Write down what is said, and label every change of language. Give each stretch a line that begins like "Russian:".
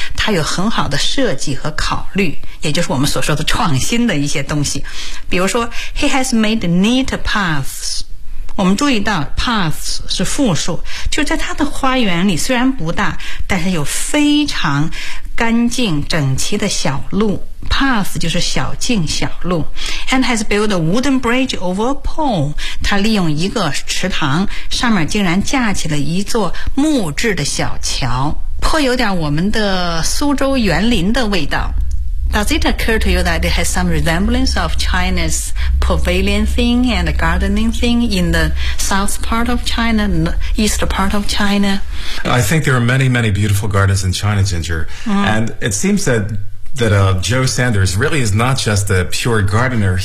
Chinese: 他有很好的设计和考虑，也就是我们所说的创新的一些东西。比如说
English: He has made neat paths.
Chinese: 我们注意到 paths 是复数，就在他的花园里虽然不大，但是有非常干净整齐的小路， path 就是小径小路。
English: And has built a wooden bridge over a pool.
Chinese: 他利用一个池塘上面竟然架起了一座木质的小桥，颇有点我们的苏州园林的味道。
English: Does it occur to you that it has some resemblance of China's pavilion thing and gardening thing in the south part of China, east part of China? I think there are many, many beautiful gardens in China, Ginger. And it seems that Joe Saunders really is not just a pure gardener.